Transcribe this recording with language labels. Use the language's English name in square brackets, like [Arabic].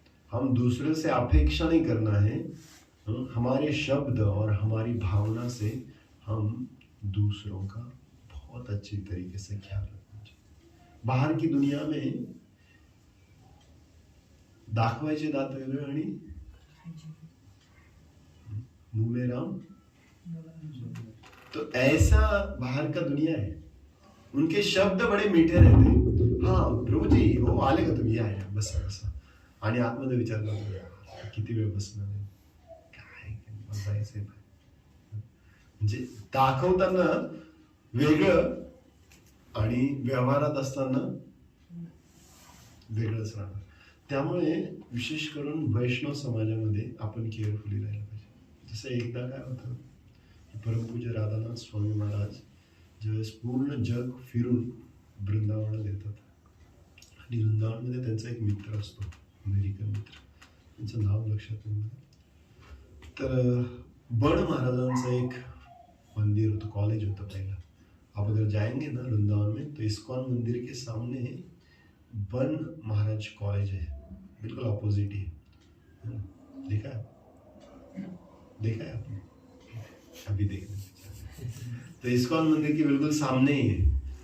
[Hindi] हम दूसरे से अपेक्षा नहीं करना है, हमारे शब्द और हमारी भावना से हम दूसरों का बहुत अच्छी तरीके से ख्याल रखना चाहिए। बाहर की दुनिया में [Marathi] दाखवायचे दात वेगळे आणि [Hindi] मुंह में राम, तो ऐसा बाहर का दुनिया है। उनके शब्द बडे मीठे रहते हैं, [Marathi] हाँ प्रभू जी हो आले का तुम्ही, या बसा बसा, आणि आतमध्ये विचार करतो किती वेळ बसणार आहे, काय बसायचंय, म्हणजे दाखवताना वेगळं आणि व्यवहारात असताना वेगळंच राहणार। त्यामुळे विशेष करून वैष्णव समाजामध्ये आपण केअरफुली राहायला पाहिजे। जसं एकदा काय होतं की परमपूज्य राधानाथ स्वामी महाराज ज्यावेळेस पूर्ण जग फिरून वृंदावनात येतात आणि वृंदावनमध्ये त्यांचा एक मित्र असतो, अमेरिकन मित्र, त्यांचं नाव लक्षात नाही मला, तर बण महाराजांचं एक मंदिर होतं, कॉलेज होतं पहिला। [Hindi] आप अगर जाएंगे ना वृंदावन में तो इस्कॉन मंदिर के सामने बन महाराज कॉलेज है, बिल्कुल अपोजिट ही है। देखा है आपने? अभी देखने तो इस्कॉन मंदिर के बिल्कुल सामने ही है।